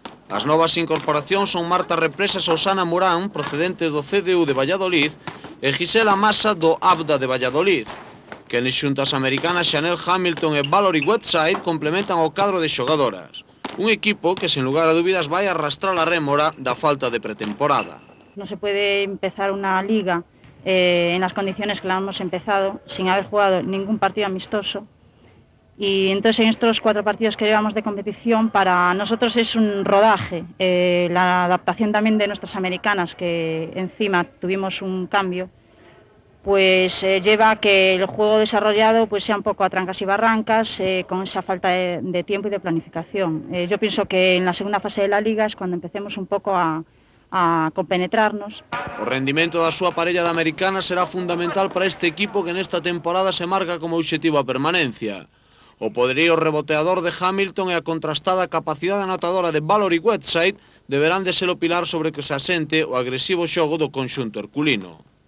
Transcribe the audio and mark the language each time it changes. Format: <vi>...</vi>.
<gl>As novas incorporacións son Marta Represas e Osana Murán, procedente do CDU de Valladolid, e Gisela Massa do ABDA de Valladolid, que xunto as americanas Chanel Hamilton e Valerie Westside complementan o cadro de xogadoras. Un equipo que, sin lugar a dúbidas, vai arrastrar a rémora da falta de pretemporada.</gl> <es>No se puede empezar una liga en las condiciones que la hemos empezado, sin haber jugado ningún partido amistoso. Y entonces en estos 4 partidos que llevamos de competición, para nosotros es un rodaje. La adaptación también de nuestras americanas, que encima tuvimos un cambio, pues lleva a que el juego desarrollado pues sea un poco a trancas y barrancas, con esa falta de tiempo y de planificación. Yo pienso que en la segunda fase de la Liga es cuando empecemos</es> <gl>un pouco</gl> <es>a compenetrarnos.</es> <gl>O rendimento da súa parella de americana será fundamental para este equipo que nesta temporada se marca como obxectivo a permanencia. O poderío reboteador de Hamilton e a contrastada capacidade anotadora de Valerie Whiteside deberán de ser o pilar sobre que se asente o agresivo xogo do conxunto herculino.</gl>